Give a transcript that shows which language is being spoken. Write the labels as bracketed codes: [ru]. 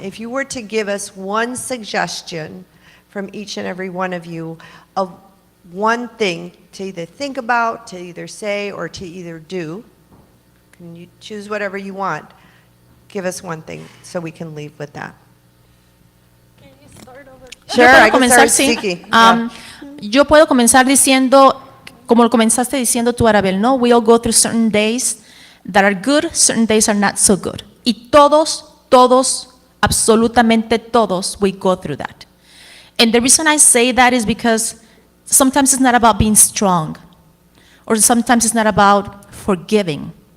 [en] If you were to give us one suggestion from each and every one of you of one thing to either think about, to either say, or to either do, can you choose whatever you want? Give us one thing so we can leave with that. Sure, [es] Yo puedo [en] I can [es] comenzar, [en] start [es] sí. Siki. Yo puedo comenzar diciendo, como lo comenzaste diciendo tú, Arabel, ¿no? [en] We all go through certain days that are good, certain days are not so good. [es] Y todos, absolutamente todos, [en] we go through that. And the reason I say that is because sometimes it's not about being strong, or sometimes it's not about forgiving.